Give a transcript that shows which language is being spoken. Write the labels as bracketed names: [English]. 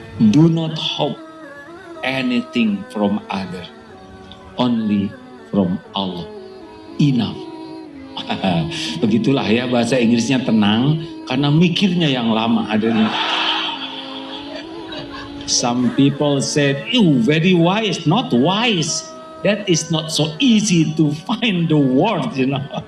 [English] Do not hope anything from other, only from Allah. Enough. [Indonesian] Begitulah ya, bahasa Inggrisnya tenang karena mikirnya yang lama adanya. [English] Some people said, "You very wise." Not wise. That is not so easy to find the word, you know.